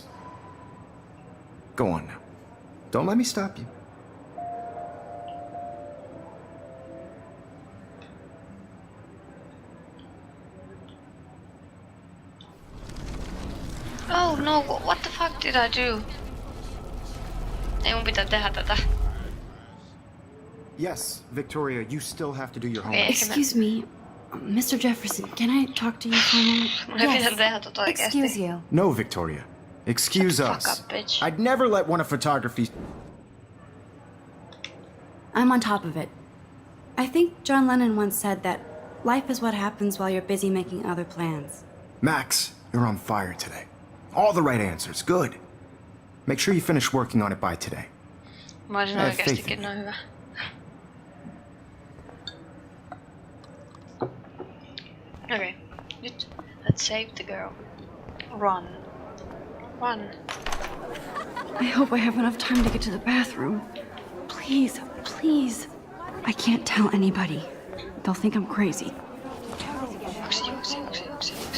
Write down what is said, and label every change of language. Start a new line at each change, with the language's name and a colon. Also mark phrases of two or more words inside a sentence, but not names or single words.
English: Go on now. Don't let me stop you. Oh no, what the fuck did I do?
Finnish: Ei mun pitää tehdä tätä.
English: Yes, Victoria, you still have to do your
Finnish: Okei,
English: homework.
Finnish: ehkä mä...
English: Excuse me, Mr. Jefferson, can I talk to you for a moment?
Finnish: Mun ei pitänyt tehdä tota oikeesti.
English: Excuse you. No, Victoria. Excuse Shut the fuck us. up, bitch. I'd never let one of photography's... I'm on top of it. I think John Lennon once said that life is what happens while you're busy making other plans. Max, you're on fire today. All the right answers. Good. Make sure you finish working on it by today.
Finnish: Mä olisin
English: I have faith
Finnish: oikeestikin
English: in
Finnish: noin hyvä. Okay, nyt
English: let's save the girl. Run. Run. I hope I have enough time to get to the bathroom. Please, please. I can't tell anybody. They'll think I'm crazy.
Finnish: Juoksi.